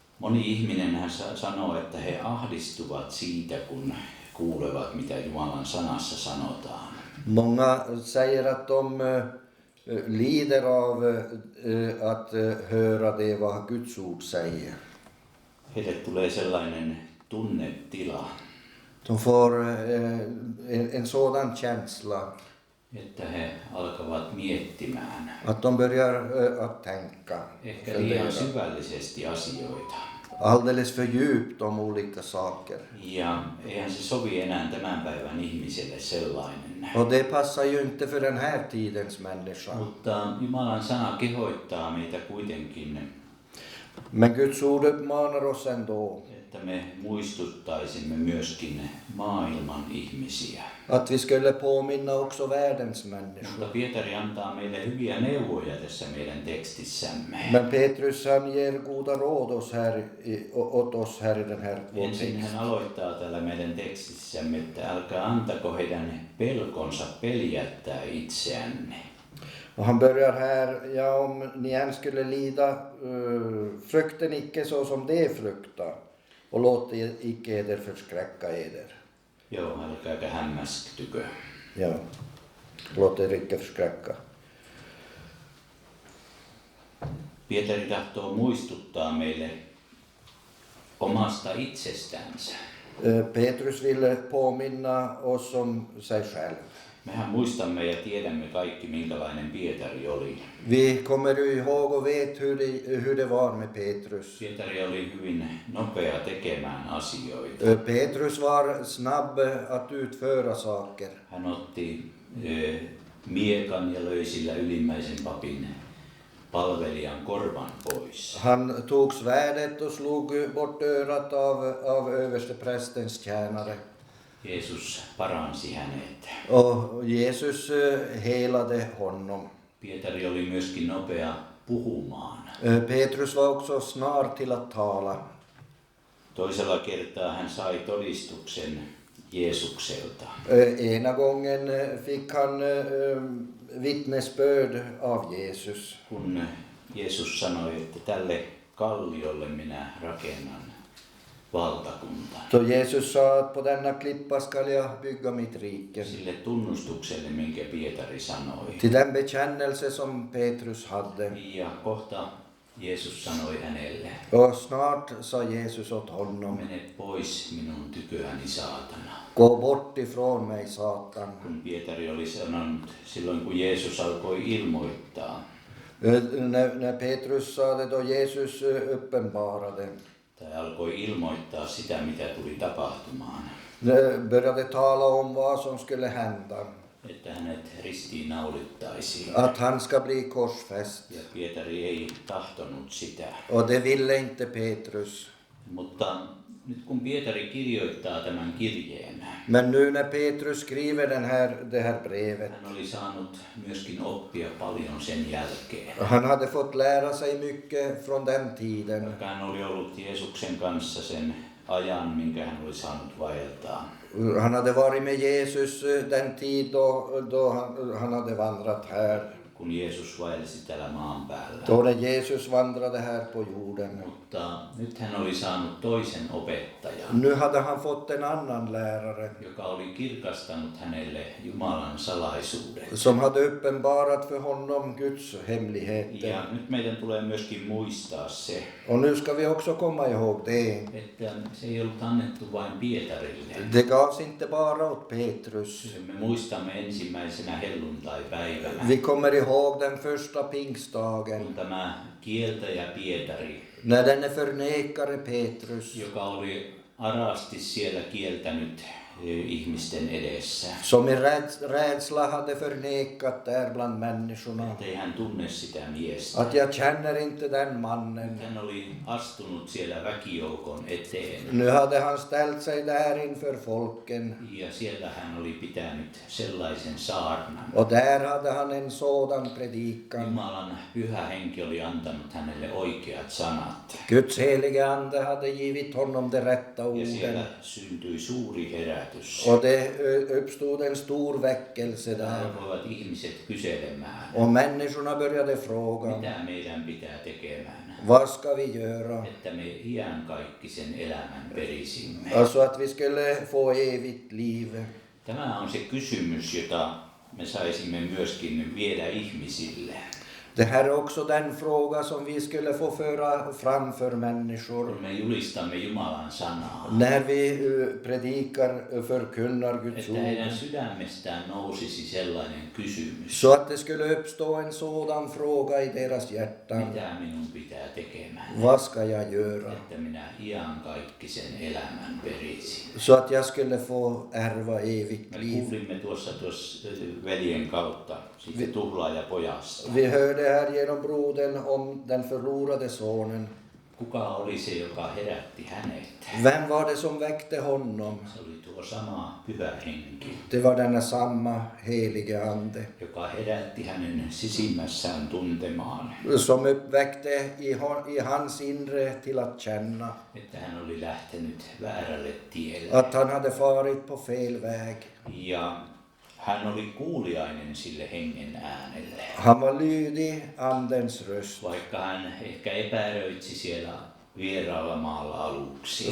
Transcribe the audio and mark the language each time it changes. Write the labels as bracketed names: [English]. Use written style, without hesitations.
[Finnish] Moni ihminen hän sanoo, että he ahdistuvat siitä, kun kuulevat, mitä Jumalan sanassa sanotaan. [Swedish] Många säger att de lider av att höra det vad Guds ord säger. [Finnish] Heille tulee sellainen tunnetila, [Swedish] De får en sådan känsla [Finnish] että he alkavat miettimään [Swedish] att de börjar att tänka, [Finnish] ehkä liian syvällisesti asioita. [Swedish] alldeles för djupt om olika saker. [Finnish] Ja eihän se sovi enää tämän päivän ihmiselle sellainen. [Swedish] Och det passar ju inte för den här tidens människa. [Finnish] Mutta Jumalan sana kehoittaa meitä kuitenkin, [Swedish] Men Guds ord uppmanar oss ändå [Finnish] että me muistuttaisimme myöskin maailman ihmisiä. [Swedish] att vi skulle påminna också världens människor. [Finnish] Mutta Pietari antaa meille hyviä neuvoja tässä meidän tekstissämme. [Swedish] Men Petrus han ger goda råd åt oss här i den här vår [Finnish] Ensin [Swedish] text. [Finnish] hän aloittaa täällä meidän tekstissämme, että älkää antako heidän pelkonsa peljättää itseänne. [Swedish] Och han börjar här, ja om ni än skulle lida, frukten icke så som det frukta, och låt icke eder förskräcka eder. [Finnish] Joo, älkääkä hämmästykö. [Swedish] Ja, låt er icke förskräcka. [Finnish] Pietari tahtoo muistuttaa meille omasta itsestänsä. [Swedish] Petrus vill påminna oss om sig själv. [Finnish] Mehän muistamme ja tiedämme kaikki, minkälainen Pietari oli. [Swedish] Vi kommer ju ihåg och vet hur det var med Petrus. [Finnish] Pietari oli hyvin nopea tekemään asioita. [Swedish] Petrus var snabb att utföra saker. [Finnish] Hän otti miekan ja löi sillä ylimmäisen papin palvelijan korvan pois. [Swedish] Han tog svärdet och slog bort örat av översteprästens tjänare. [Finnish] Jeesus paransi hänet. [Swedish] Och Jesus helade honom. [Finnish] Pietari oli myöskin nopea puhumaan. [Swedish] Petrus var också snar till att tala. [Finnish] Toisella kertaa hän sai todistuksen Jeesukselta. [Swedish] Ena gången fick han vittnesbörd av Jesus. [Finnish] Kun Jeesus sanoi, että tälle kalliolle minä rakennan valtakunta. [Swedish] Då Jesus sa att på denna klippa skall jag bygga mitt rike. [Finnish] Sille tunnustukselle, minkä Pietari sanoi. [Swedish] Till den bekännelse som Petrus hade. [Finnish] Ja kohta Jeesus sanoi hänelle, [Swedish] Och snart sa Jesus åt honom: [Finnish] mene pois minun tyköäni saatana. [Swedish] gå bort ifrån mig, Satan. [Finnish] Kun Pietari oli sanonut silloin, kun Jeesus alkoi ilmoittaa, [Swedish] När Petrus sa det, då Jesus uppenbarade, [Finnish] tai alkoi ilmoittaa sitä, mitä tuli tapahtumaan, [Swedish] började tala om vad som skulle hända. [Finnish] että hänet ristiinnaulittaisiin. [Swedish] Att han ska bli korsfäst. [Finnish] Ja Pietari ei tahtonut sitä. [Swedish] Och det ville inte Petrus. [Finnish] Mutta Nyt kun Pietari kirjoittaa tämän kirjeen, [Swedish] Men nu när Petrus skriver det här brevet, [Finnish] hän oli saanut myöskin oppia paljon sen jälkeen. [Swedish] han hade fått lära sig mycket från den tiden. [Finnish] Vaikka hän oli ollut Jeesuksen kanssa sen ajan, minkä hän oli saanut vaeltaa. [Swedish] Han hade varit med Jesus den tid då han hade vandrat här. [Finnish] Kun Jeesus vaelsi täällä maan päällä. [Swedish] Då när Jesus vandrade här på jorden. [Finnish] Mutta nyt hän oli saanut toisen opettajan, [Swedish] Nu hade han fått en annan lärare [Finnish] joka oli kirkastanut hänelle Jumalan salaisuuden. [Swedish] som hade uppenbarat för honom Guds hemligheter. [Finnish] Ja nyt meidän tulee myöskin muistaa se, [Swedish] Och nu ska vi också komma ihåg det. [Finnish] että se ei ollut annettu vain Pietarille. [Swedish] Det gavs inte bara åt Petrus. [Finnish] Me muistamme ensimmäisenä helluntaipäivänä, [Swedish] Vi kommer ihåg den första pingstdagen [Finnish] kun tämä kieltäjä Pietari, [Swedish] när denne förnekare Petrus, [Finnish] joka oli arasti siellä kieltänyt ihmisten edessä, [Swedish] som i rädsla hade förnekat där bland människorna, [Finnish] ettei hän tunne sitä miestä. [Swedish] att jag känner inte den mannen. [Finnish] Hän oli astunut siellä väkijoukon eteen [Swedish] Nu hade han ställt sig där inför folken [Finnish] ja siellä hän oli pitänyt sellaisen saarnan. [Swedish] och där hade han en sådan predikan. [Finnish] Jumalan pyhä henki oli antanut hänelle oikeat sanat. [Swedish] Guds helige ande hade givit honom de rätta [Finnish] Ja [Swedish] orden. [Finnish] siellä syntyi suuri herätys. [Swedish] Och det uppstod en stor väckelse där. [Finnish] Alkoivat ihmiset kyselemään, [Swedish] Och människorna började fråga, [Finnish] mitä meidän pitää tekemään, [Swedish] vad ska vi göra? [Finnish] että me iankaikkisen elämän perisimme. [Swedish] Alltså att vi skulle få evigt liv. [Finnish] Tämä on se kysymys, jota me saisimme myöskin viedä ihmisille. [Swedish] Det här är också den fråga som vi skulle få föra fram för människor. [Finnish] Kun me julistamme Jumalan sanaa, [Swedish] När vi predikar, förkunnar Guds [Finnish] että heidän [Swedish] ord. [Finnish] sydämestään nousisi sellainen kysymys, [Swedish] Så att det skulle uppstå en sådan fråga i deras hjärtan. [Finnish] mitä minun pitää tekemään, [Swedish] Vad ska jag göra? [Finnish] että minä iankaikkisen elämän perisin. [Swedish] Så att jag skulle få ärva evigt [Finnish] Me [Swedish] liv. [Finnish] kuulimme tuossa veljen kautta siitä tuhlaajapojasta. [Swedish] Vi hörde här genom brodern om den förlorade sonen. [Finnish] Kuka oli se, joka herätti hänet? [Swedish] Vem var det som väckte honom? [Finnish] Se oli tuo sama pyhä henki, [Swedish] Det var denna samma helige ande [Finnish] joka herätti hänen sisimmässään tuntemaan, [Swedish] som uppväckte i hans inre till att känna [Finnish] että hän oli lähtenyt väärälle tielle. [Swedish] att han hade farit på fel väg. [Finnish] Ja hän oli kuuliainen sille hengen äänelle. [Swedish] Han var lydig andens röst. [Finnish] Vaikka hän ehkä epäröitsi siellä vieraalla maalla aluksi.